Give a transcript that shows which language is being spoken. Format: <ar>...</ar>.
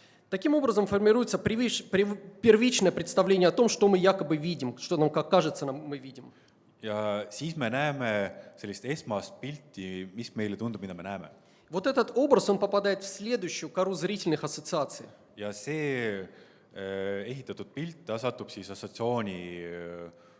<ru>Таким образом формируется первичное представление о том, что мы якобы видим, что нам, как кажется, мы видим.</ru> <et>Ja siis me näeme sellist esmast pilti, mis meile tundub, mida me näeme.</et> <ru>Вот этот образ, он попадает в следующую кору зрительных ассоциаций.</ru> <et>Ja see ehitatud pilt, ta satub siis assotsiatsiooni</et>